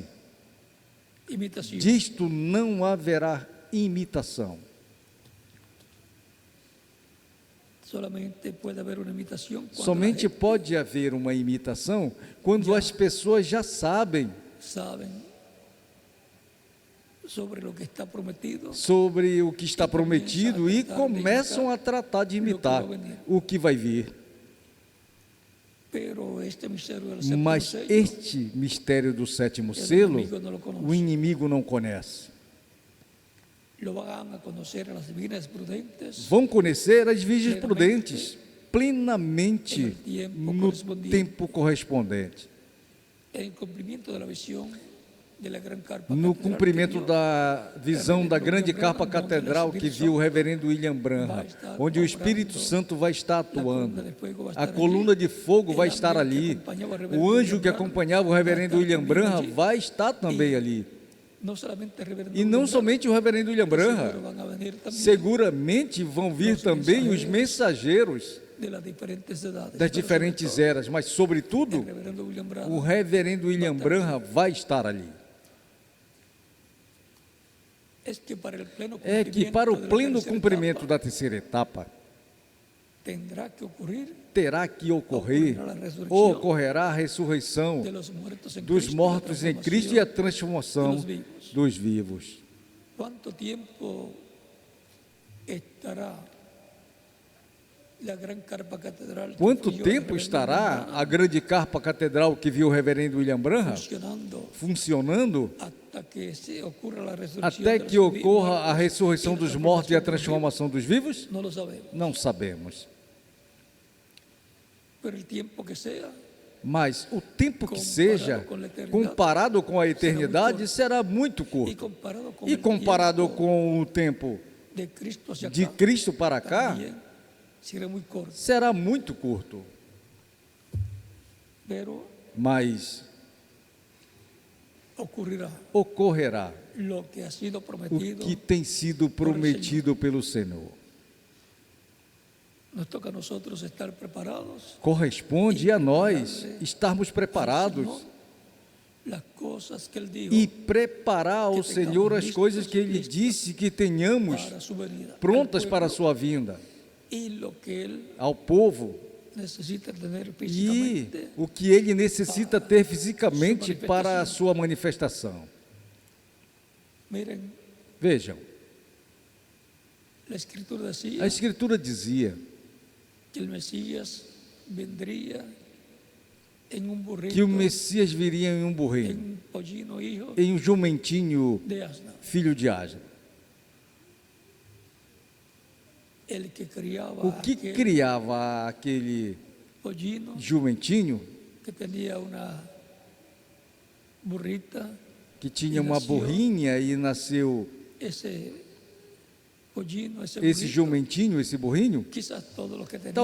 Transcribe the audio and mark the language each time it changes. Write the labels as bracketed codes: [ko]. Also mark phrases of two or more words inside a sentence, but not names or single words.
[es] imitación. [pt] disto não haverá imitação. [es] Solamente puede haber una imitación cuando [pt] Somente [es] la gente [pt] pode haver uma imitação quando as pessoas já sabem [es] saben sobre lo que está prometido, [pt] sobre o que está prometido e começam a tratar de imitar o que vai vir. [es] pero este misterio del séptimo [pt] Mas [es] sello, [pt] este mistério do sétimo selo, o inimigo não conhece. [es] lo van a conocer a las divinas prudentes [pt] Vão conhecer as virgens prudentes plenamente no tempo correspondente, [es] en cumplimiento de la visión de la gran carpa [pt] no [es] catedral [pt] cumprimento [es] que vio [pt] da visão da grande capa catedral que viu o reverendo William Branham, onde o Espírito Santo vai estar atuando, a coluna de fogo vai estar ali, o anjo que acompanhava o reverendo William Branham vai estar também ali. [es] no solamente el reverendo [pt] E não [es] William [pt] somente o reverendo William [es] Branham, [pt] Branham, [es] van a venir también [pt] seguramente vão vir também os mensageiros [es] de las diferentes edades, [pt] das [es] pero [pt] diferentes [es] sobre [pt] eras, mas sobretudo [es] todo, el reverendo William Branham [pt] o reverendo William Branham vai estar ali. [es] es que para el pleno [pt] É que para o [es] cumplimiento de la [pt] pleno [es] tercera [pt] cumprimento [es] etapa, [pt] da terceira etapa, [es] tendrá que ocurrir [pt] terá que ocorrerá a ressurreição [es] de los muertos en [pt] dos [es] Cristo, [pt] mortos [es] la [pt] em Cristo e a [es] transformación [pt] transformação dos vivos. [es] ¿Cuánto tiempo estará la gran carpa catedral? que [pt] Quanto [es] vio el [pt] tempo [es] reverendo [pt] estará [es] Branham [pt] a grande carpa catedral que viu o reverendo William Branham funcionando [es] hasta que se ocurra la resurrección [pt] até [es] de los [pt] que ocorra a [es] muertos [pt] ressurreição [es] y la [pt] dos mortos e a [es] transformación [pt] transformação dos vivos? [es] No lo sabemos, [pt] Não sabemos. [es] pero el tiempo que sea, [pt] Mas o tempo que seja, comparado com a eternidade, será muito [es] y [pt] curto. [es] comparado con [pt] E [es] el [pt] comparado [es] tiempo [pt] com o tempo [es] de Cristo hacia [pt] de [es] acá, [pt] Cristo para cá, [es] también será muy corto, [pt] será muito curto. [es] pero [pt] Mas [es] ocurrirá [pt] ocorrerá [es] lo que ha sido [pt] o [es] prometido. [pt] que tem sido prometido pelo Senhor. [es] Nos toca a nosotros estar preparados [pt] Corresponde a nós estarmos preparados [es] las cosas que Él dijo [pt] e preparar ao Senhor as coisas que Ele disse que tenhamos [es] para su venida, [pt] prontas [es] al [pt] para a [es] pueblo, [pt] sua vinda, [es] y lo que Él [pt] ao povo, [es] necesita tener [pt] e [es] físicamente. [pt] o que ele necessita ter fisicamente para a sua manifestação. [es] Miren, [pt] Vejam, [es] la Escritura decía [pt] a Escritura dizia [es] que el Mesías vendría en un burrito, [pt] que o Messias viria em um [es] en [pt] burrinho, [es] un pollino hijo [pt] em um jumentinho, [es] de asna. [pt] filho de asna. [es] El que criaba [pt] O que [es] aquel [pt] criava aquele [es] pollino [pt] jumentinho, [es] que tenía una burrita, [pt] que tinha uma burrinha e nasceu [es] esse pollino, esse [pt] esse [es] burrito, [pt] jumentinho, esse burrinho? [es] quizás todos los que tenían